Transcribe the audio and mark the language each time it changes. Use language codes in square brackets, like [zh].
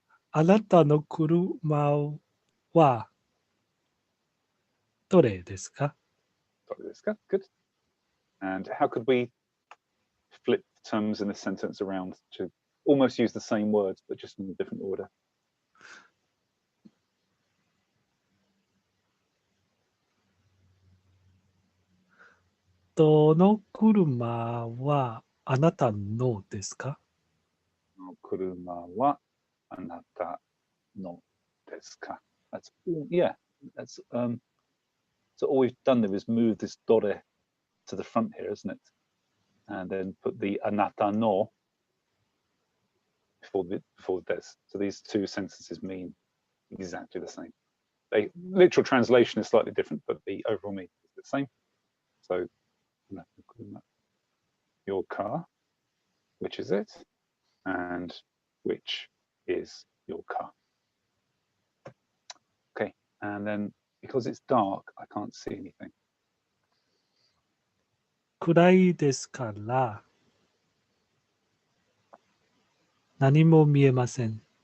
[ja] あなたの車はどれですか? [en] Good. And how could we flip terms in this sentence around to almost use the same words, but just in a different order? [ja] どの車はあなたのですか? 車はあなたのですか? [en] That's yeah. That's so all we've done there is move this dore to the front here, isn't it? And then put the anata no before the des. So these two sentences mean exactly the same. The literal translation is slightly different, but the overall meaning is the same. So your car, which is it? And which is your car? Okay, and then because it's dark, I can't see anything. [ja] 暗いですから何も見えません。